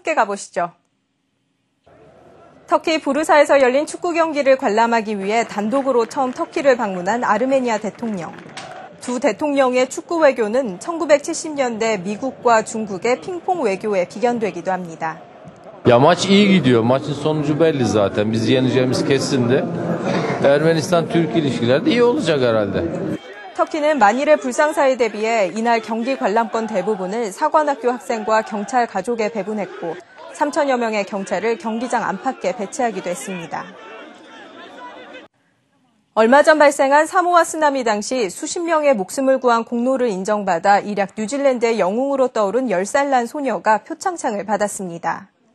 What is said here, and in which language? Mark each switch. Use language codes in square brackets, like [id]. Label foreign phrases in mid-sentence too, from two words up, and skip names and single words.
[ko] 터키로 함께 가보시죠. 터키 부르사에서 열린 축구 경기를 관람하기 위해 단독으로 처음 터키를 방문한 아르메니아 대통령. 두 대통령의 축구 외교는 1970년대 미국과 중국의 핑퐁 외교에 비견되기도 합니다. [tr] Ya maç iyi gidiyor. Maçın sonucu belli zaten. Biz yeneceğimiz kesindi. Ermenistan-Türk ilişkileri de iyi olacak herhalde. [ko] 터키는 만일의 불상사에 대비해 이날 경기 관람권 대부분을 사관학교 학생과 경찰 가족에 배분했고 3천여 명의 경찰을 경기장 안팎에 배치하기도 했습니다. 얼마 전 발생한 사모아 쓰나미 당시 수십 명의 목숨을 구한 공로를 인정받아 일약 뉴질랜드의 영웅으로 떠오른 10살 난 소녀가 표창장을 받았습니다.